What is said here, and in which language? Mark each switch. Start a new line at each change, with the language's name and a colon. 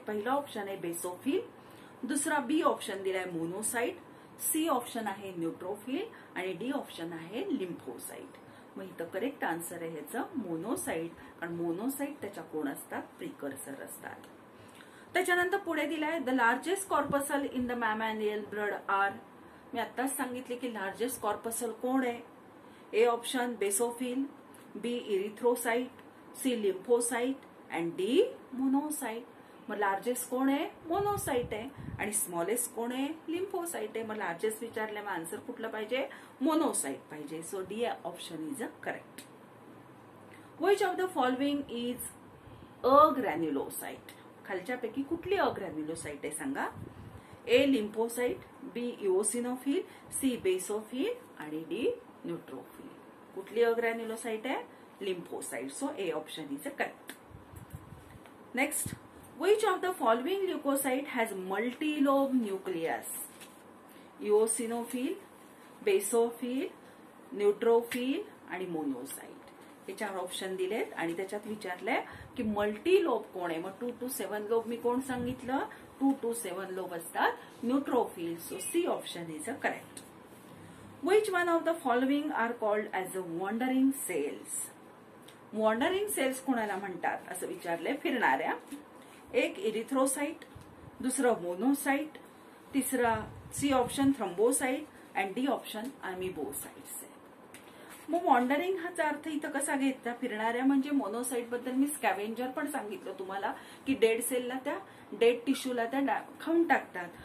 Marathi: पहिला ऑप्शन आहे बेसोफिल, दुसरा बी ऑप्शन दिलाय मोनोसाइट, सी ऑप्शन आहे न्यूट्रोफिल आणि डी ऑप्शन आहे लिम्फोसाइट. मग इथं करेक्ट आन्सर आहे ह्याचं मोनोसाइट. कारण मोनोसाइट त्याच्या कोण असतात? प्रिकर्सर असतात. त्याच्यानंतर पुढे दिलाय
English: The largest corpuscle in the mammalian blood are.
Marathi: मी आत्ताच सांगितले की लार्जेस्ट कॉर्पसल कोण आहे?
English: A option basophil, B erythrocyte, C lymphocyte and D monocyte.
Marathi: मग लार्जेस्ट कोण आहे? मोनोसाइट आहे. आणि स्मॉलेस्ट कोण आहे? लिम्फोसाइट आहे. मग लार्जेस्ट विचारले मग आन्सर कुठलं पाहिजे? मोनोसाइट पाहिजे.
English: So D option is a correct. Which of the following is agranulocyte.
Marathi: खालच्यापैकी कुठली अग्रॅन्युलोसाइट आहे सांगा? ए लिम्फोसाइट, बी इओसिनोफिल, सी बेसोफिल आणि डी न्यूट्रोफिल. कुठली अग्रॅन्युलोसाइट आहे?
English: Lymphocyte. So A option is a correct. Next, which of the following leukocyte has multi-lobe nucleus?
Marathi: Eosinophil, basophil, neutrophil आणि monocyte. हे 4 option दिलेत आणि त्याच्यात विचारलंय की मल्टी लोब कोण आहे. मग 2 to 7 लोब मी कोण सांगितलं? 2 to 7 लोब असतात neutrophil.
English: So C option is a correct. Which one of the following are called as a wandering cells?
Marathi: Wandering cells कोणाला म्हणतात असं विचारलंय? फिरणाऱ्या. एक इरिथ्रोसाइट, दुसरं मोनोसाइट, तिसरा C option thrombocyte and D option अमिबोसाइट्स आहे. मग वॉन्डरिंग हाचा अर्थ इथं कसा घेतला? फिरणाऱ्या म्हणजे मोनोसाइट बद्दल मी स्कॅव्हेंजर पण सांगितलं तुम्हाला की डेड सेलला त्या डेड टिश्यूला त्या खाऊन टाकतात.